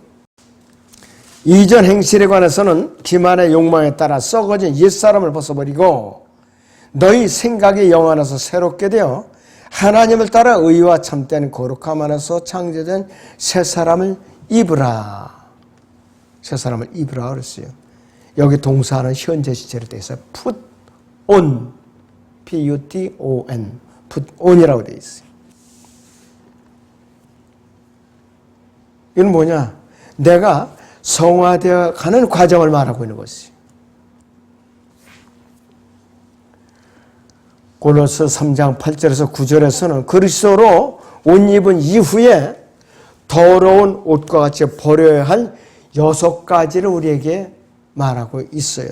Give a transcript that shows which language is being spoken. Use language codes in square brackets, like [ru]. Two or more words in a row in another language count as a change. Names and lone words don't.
[ko] 이전 행실에 관해서는 기만의 욕망에 따라 썩어진 옛사람을 벗어버리고 너희 생각의 영 안에서 새롭게 되어 하나님을 따라 의와 참된 거룩함 안에서 창조된 새 사람을 입으라. 새 사람을 입으라 그랬어요. 여기 동사는 현재 시제로 되어 있어요. [en] put on, P-U-T-O-N, put on이라고 [ko] 되어 있어요. 이건 뭐냐? 내가 성화되어 가는 과정을 말하고 있는 것이에요. 골로새 3장 8절에서 9절에서는 그리스도로 옷 입은 이후에 더러운 옷과 같이 버려야 할 6가지를 우리에게 말하고 있어요.